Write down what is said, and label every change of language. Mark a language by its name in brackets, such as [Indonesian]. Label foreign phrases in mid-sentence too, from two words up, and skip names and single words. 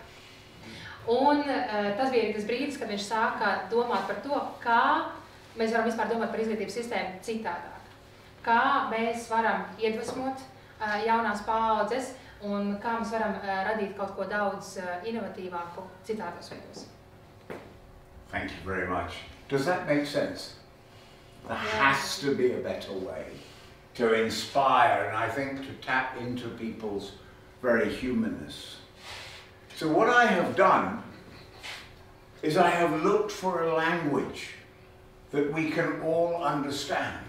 [Latvian] Un tas bija arī tas brīdis, kad viņš sāka domāt par to, kā mēs varam vispār domāt par izglītības sistēmu citādāk. Kā mēs varam iedvesmot jaunās paaudzes un kā mēs varam radīt kaut ko daudz inovatīvāku citādos veidos. [English] Thank you very much. Does that make sense? There has to be a better way to inspire and I think to tap into people's very humanness. So what I have done is I have looked for a language that we can all understand.